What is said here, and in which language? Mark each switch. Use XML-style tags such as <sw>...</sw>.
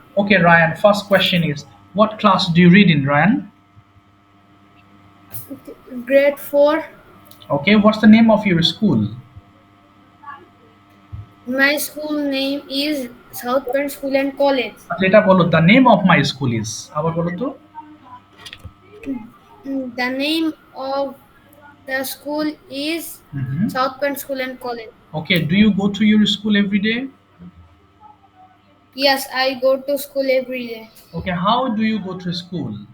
<en>Okay, Ryan, first question is, what class do you read in, Ryan? Grade 4. Okay, what's the name of your school? My school name is South Bend School and College.</en> <bn>আচ্ছা, এটা বলো,</bn> <en>the name of my school is,</en> <bn>আবার বলো তো।</bn> <en>The name of the school is Mhm. South Bend School and College. Okay, do you go to your school every day? Yes, I go to school every day. Okay, how do you go to school?</en>